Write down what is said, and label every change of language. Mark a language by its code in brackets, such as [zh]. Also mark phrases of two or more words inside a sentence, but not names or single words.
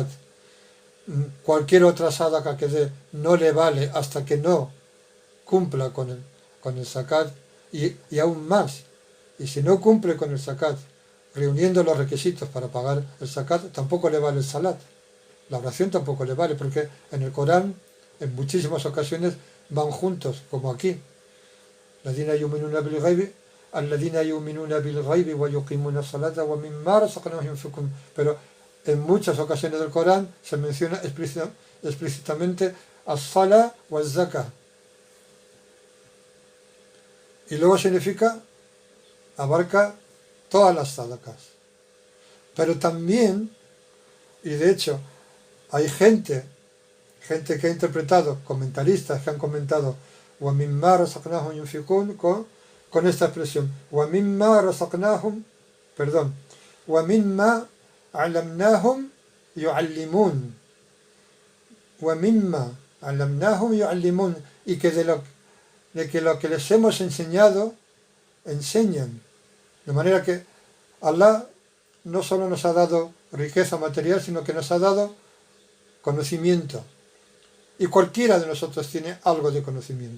[es] Cualquier otra sadaqa que dé no le vale hasta que no cumpla con el zakat, y aún más. Y si no cumple con el zakat reuniendo los requisitos para pagar el zakat, tampoco le vale el salat. La oración tampoco le vale, porque en el Corán, en muchísimas ocasiones, van juntos, como aquí. [ar] الذين يؤمنون بالغيب الذين يؤمنون بالغيب ويقيمون الصلاة ومما رزقناهم ينفقون. [es] Pero en muchas ocasiones del Corán se menciona explícitamente [ar] الصلاة والزكاة. [es] Y luego significa, abarca todas las sadaqas. Pero también, y de hecho, hay gente que ha interpretado, comentaristas que han [ar] comentado وَمِمَّا رَزَقْنَاهُمْ يُنْفِقُونَ [es] con esta expresión [ar] وَمِمَّا رَزَقْنَاهُمْ وَمِمَّا عَلَّمْنَاهُمْ يُعَلِّمُونَ وَمِمَّا عَلَّمْنَاهُمْ يُعَلِّمُونَ, [es] y que de que lo que les hemos enseñado enseñan, de manera que Allah no solo nos ha dado riqueza material, sino que nos ha dado conocimiento. Y cualquiera de nosotros tiene algo de conocimiento.